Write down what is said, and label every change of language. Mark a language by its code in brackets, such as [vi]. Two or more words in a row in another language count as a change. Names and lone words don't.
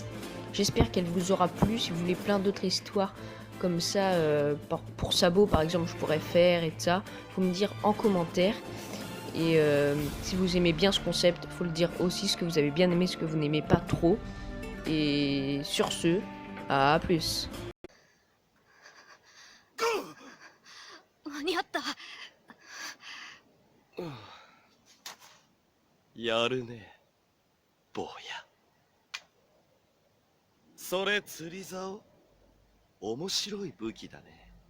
[fr] J'espère qu'elle vous aura plu. Si vous voulez plein d'autres histoires comme ça, pour Sabo par exemple, je pourrais faire et tout ça, faut me dire en commentaire. Et si vous aimez bien ce concept, faut le dire aussi, ce que vous avez bien aimé, ce que vous n'aimez pas trop. Et sur ce, à plus. [ja] 間に合った。やるね坊や。それ釣り竿面白い武器だね。